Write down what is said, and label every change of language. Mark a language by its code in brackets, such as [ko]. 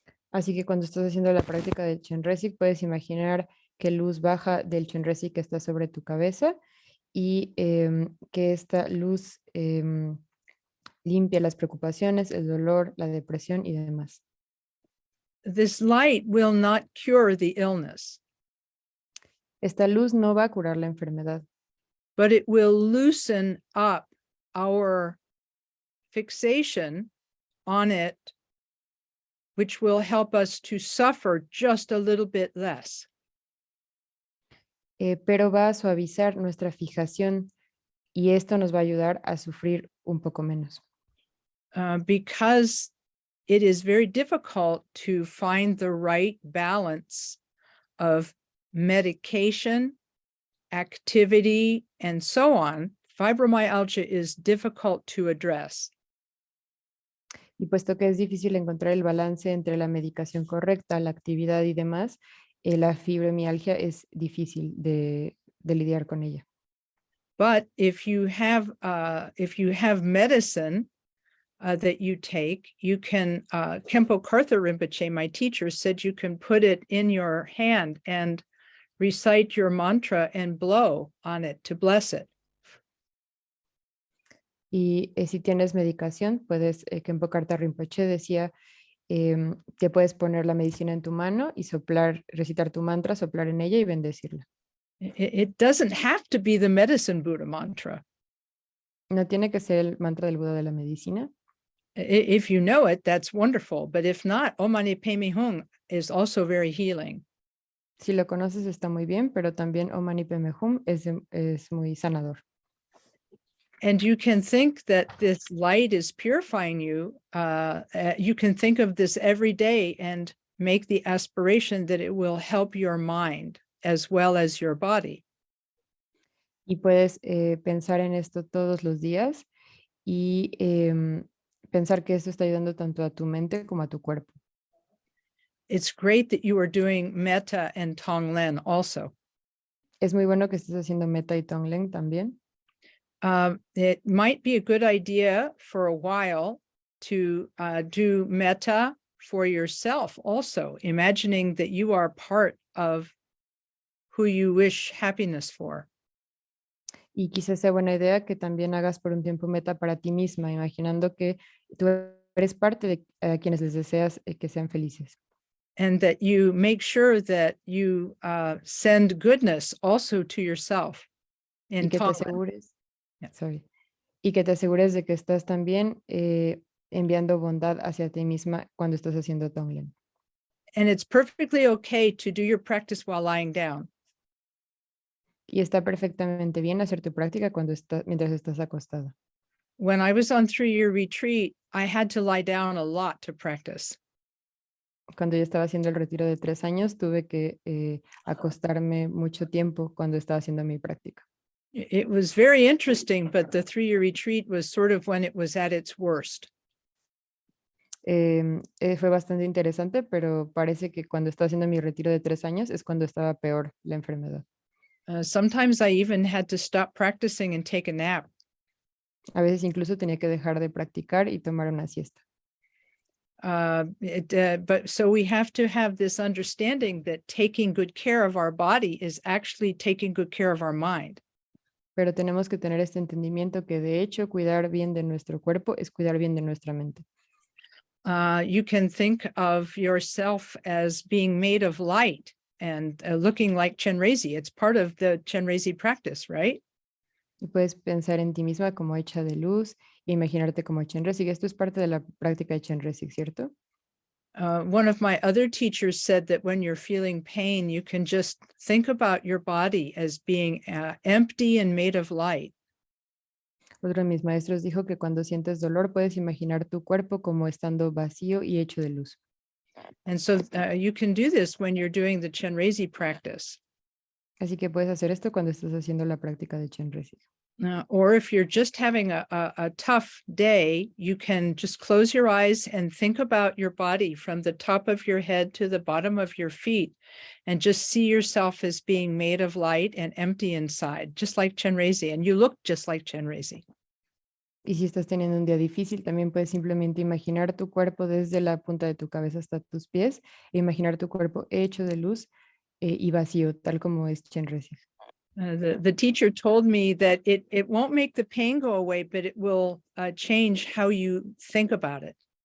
[es] Así que cuando estás haciendo la práctica del Chenrezig, puedes imaginar que luz baja del Chenrezig que está sobre tu cabeza y que esta luz limpia las preocupaciones, el dolor, la depresión y demás. [en] This light will not cure the illness, [es] Esta luz no va a curar la enfermedad, [en] but it will loosen up our fixation on it, which will help us to suffer just a little bit less. [es] pero va a suavizar nuestra fijación y esto nos va a ayudar a sufrir un poco menos. [en] Because it is very difficult to find the right balance of medication, activity, and so on. Fibromyalgia is difficult to address. [es] Y puesto que es difícil encontrar el balance entre la medicación correcta, la actividad y demás, la fibromialgia es difícil de lidiar con ella. [en] But if you have medicine that you take, you can, Khenpo Kartha Rinpoche, my teacher, said you can put it in your hand and recite your mantra and blow on it to bless it. [es] Y si tienes medicación, puedes, Khenpo Kartha Rinpoche decía que puedes poner la medicina en tu mano y soplar, recitar tu mantra, soplar en ella y bendecirla. [en] It doesn't have to be the medicine Buddha mantra. [es] No tiene que ser el mantra del Buda de la medicina. [en] If you know it, that's wonderful. But if not, Om Mani Padme Hum is also very healing. [es] Si lo conoces está muy bien, pero también Om Mani Padme Hum es muy sanador. [en] And you can think that this light is purifying you. You can think of this every day and make the aspiration that it will help your mind as well as your body. [es] Y puedes pensar en esto todos los días y pensar que esto está ayudando tanto a tu mente como a tu cuerpo. [en] It's great that you are doing metta and tonglen also. [es] Es muy bueno que estés haciendo metta y tonglen también. [en] It might be a good idea for a while to do metta for yourself also, imagining that you are part of who you wish happiness for. [es] Y quizás sea buena idea que también hagas por un tiempo meta para ti misma, imaginando que tú eres parte de quienes les deseas que sean felices. [en] And that you make sure that you send goodness also to yourself. [es] Y que te [en] Tonglen. [es] asegures, [en] Yeah. [es] y que te asegures de que estás también enviando bondad hacia ti misma cuando estás haciendo tonglen. [en] And it's perfectly okay to do your practice while lying down. [es] Y está perfectamente bien hacer tu práctica mientras estás acostada. [en] When I was on 3-year retreat, I had to lie down a lot to practice. [es] Cuando yo estaba haciendo el retiro de 3 años, tuve que acostarme mucho tiempo cuando estaba haciendo mi práctica. [en] It was very interesting, but the 3-year retreat was sort of when it was at its worst. [es] Fue bastante interesante, pero parece que cuando estaba haciendo mi retiro de 3 años es cuando estaba peor la enfermedad. [en] Sometimes I even had to stop practicing and take a nap. [es] A veces incluso tenía que dejar de practicar y tomar una siesta. [en] But so we have to have this understanding that taking good care of our body is actually taking good care of our mind. [es] Pero tenemos que tener este entendimiento que de hecho cuidar bien de nuestro cuerpo es cuidar bien de nuestra mente. [en] You can think of yourself as being made of light and looking like Chenrezi. It's part of the Chenrezi practice, right? [es] Y puedes pensar en ti misma como hecha de luz e imaginarte como Chenrezig. Esto es parte de la práctica de Chenrezig, ¿cierto? [en] One of my other teachers said that when you're feeling pain, you can just think about your body as being empty and made of light. [es] Otro de mis maestros dijo que cuando sientes dolor puedes imaginar tu cuerpo como estando vacío y hecho de luz. [en] And so you can do this when you're doing the Chenrezig practice. [es] Así que puedes hacer esto cuando estás haciendo la práctica de Chenrezig. [en] Or if you're just having a tough day, you can just close your eyes and think about your body from the top of your head to the bottom of your feet, and just see yourself as being made of light and empty inside, just like Chenrezig, and you look just like Chenrezig. [es] Y si estás teniendo un día difícil, también puedes simplemente imaginar tu cuerpo desde la punta de tu cabeza hasta tus pies, e imaginar tu cuerpo hecho de luz y vacío, tal como es Chenrezig. [en] The teacher told me that it won't make the pain go away, but it will change how you think about it.